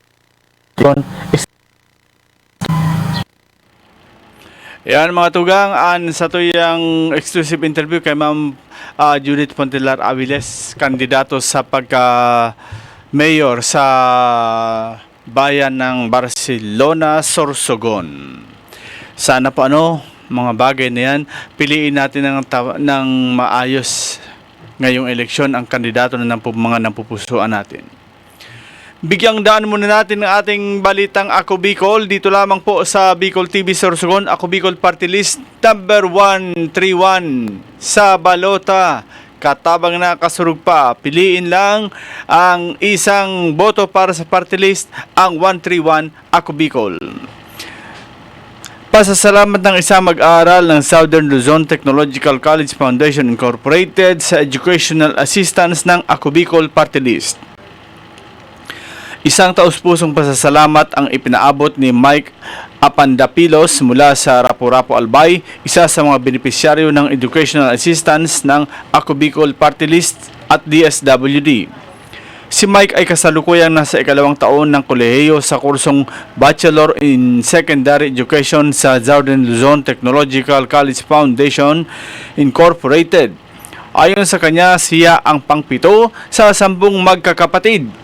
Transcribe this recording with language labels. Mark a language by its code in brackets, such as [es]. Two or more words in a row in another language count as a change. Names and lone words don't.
[bik] Yan mga tugang, sa tuyang [en] exclusive interview [bik] kay Ma'am Judith Pontelar Aviles, kandidato sa pagka-mayor sa bayan ng Barcelona, Sorsogon. [tl] Sana po mga bagay na yan, piliin natin ng maayos ngayong eleksyon ang kandidato na mga napupusuan natin. Bigyang daan muna natin ang ating balitang Ako Bicol dito lamang po sa Bicol TV Sorsogon. [bik] Ako Bicol Party List number 131 sa balota. Katabang na kasurug pa. [tl] Piliin lang ang isang boto para sa party list, ang 131 Ako Bicol. Pasasalamat ng isang mag-aaral ng Southern Luzon Technological College Foundation Incorporated sa [en] educational assistance [tl] ng Ako Bicol Party List. Isang taus-pusong pasasalamat ang ipinaabot ni Mike Apandapilos mula sa Rapu-Rapu Albay, isa sa mga benepisyaryo ng [en] educational assistance [tl] ng Ako Bicol Party List at DSWD. Si Mike ay kasalukuyang nasa ikalawang taon ng kolehiyo sa kursong Bachelor in Secondary Education sa Southern Luzon Technological College Foundation Incorporated. Ayon sa kanya, siya ang pang-7 sa 10 magkakapatid.